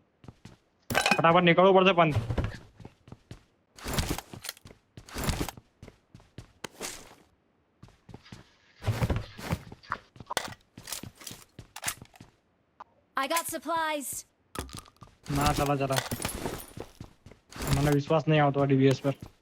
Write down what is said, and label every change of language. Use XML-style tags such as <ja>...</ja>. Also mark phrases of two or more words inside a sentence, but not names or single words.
<gu>ફટાફટ નીકળવું પડશે પણ.</gu> <en>I got supplies.</en> <gu>ના ચલા મને વિશ્વાસ નહીં આવતો આ ડીબીએસ પર.</gu>